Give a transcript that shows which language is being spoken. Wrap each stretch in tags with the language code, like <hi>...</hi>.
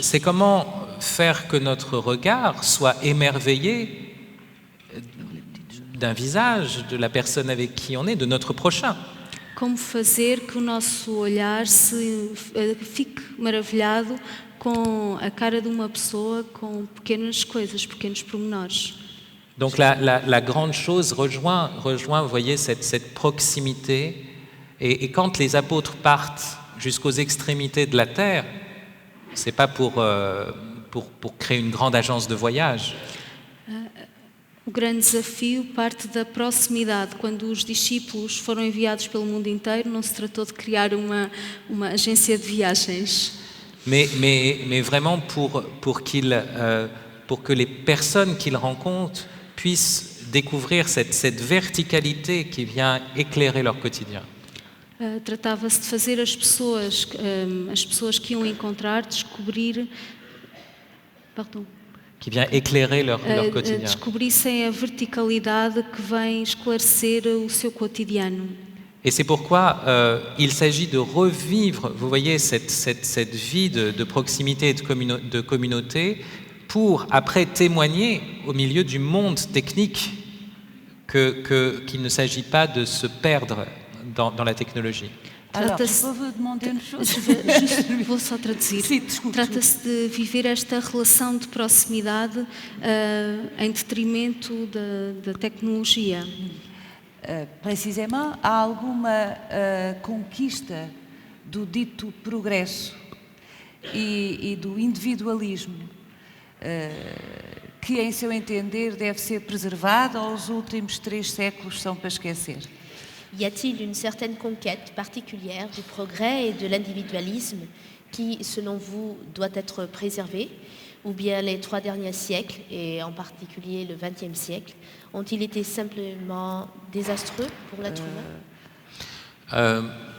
<fr>c'est comment faire que notre regard soit émerveillé d'un visage, de la personne avec qui on est, de notre prochain.</fr> <pt>como fazer que o nosso olhar fique maravilhado com a cara de uma pessoa, com pequenas coisas, pequenos pormenores.</pt> <fr>Donc la grande chose rejoint, vous voyez, cette proximité. Et quand les apôtres partent jusqu'aux extrémités de la terre, c'est pas pour créer une grande agence de voyage.</fr> <pt>O grande desafio parte da proximidade. Quando os discípulos foram enviados pelo mundo inteiro, não se tratou de criar uma agência de viagens.</pt> <fr>Mais vraiment pour que les personnes qu'ils rencontrent puissent découvrir cette verticalité qui vient éclairer leur quotidien.</fr> <pt>Tratava-se de fazer as pessoas que iam encontrar descobrir,</pt> <fr>qui vient éclairer leur quotidien.</fr> <pt>Descobrissem a verticalidade que vem esclarecer o seu cotidiano.</pt> <fr>Et c'est pourquoi il s'agit de revivre, vous voyez, cette vie de proximité et de communauté pour après témoigner au milieu du monde technique qu'il ne s'agit pas de se perdre dans la technologie. Alors, je peux vous demander une chose?</fr> <pt>Vou só traduzir. Sim, desculpe. Trata-se de viver esta relação de proximidade em detrimento da tecnologia. Precisamente, há alguma conquista do dito progresso e do individualismo que, em seu entender, deve ser preservado ou os últimos 3 séculos são para esquecer?</pt> <fr>Y a-t-il une certaine conquête particulière du progrès et de l'individualisme qui, selon vous, doit être préservée? Ou bien les 3 derniers siècles, et en particulier le XXe siècle, ont-ils été simplement désastreux pour l'être humain?</fr>